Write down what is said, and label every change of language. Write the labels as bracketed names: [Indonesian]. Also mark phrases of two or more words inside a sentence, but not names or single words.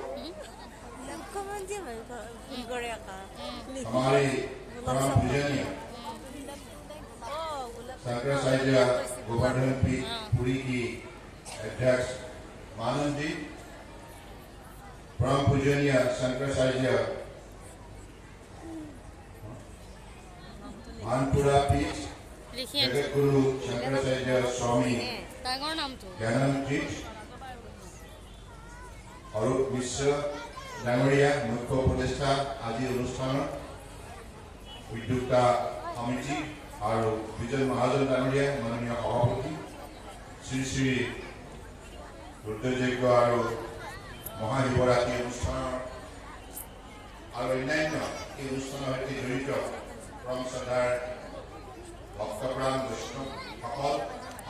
[Hindi] हमारे परम पूजनीय शंकराचार्य गोवर्धन पीठ पुरी की अध्यक्ष मानंद जी, परम पूजनीय शंकराचार्य मानपुरा पीठ जगत गुरु शंकराचार्य स्वामी ज्ञानंद जी, [Assamese] অরূপ মিশ্র ডাঙরিয়া মুখ্য উপদেষ্টা আজি অনুষ্ঠান উদ্যোক্তা সমিতি আৰু বিজয় মহাজন ডাঙৰীয়া মাননীয় সভাপতি শ্ৰী শ্ৰী ৰুদ্ৰযজ্ঞ আৰু মহাশিৱৰাত্ৰি অনুষ্ঠানৰ আৰু অন্যান্য এই অনুষ্ঠানৰ সৈতে জড়িত পৰম শ্ৰদ্ধাৰ ভক্তপ্ৰাণ বৈষ্ণৱসকল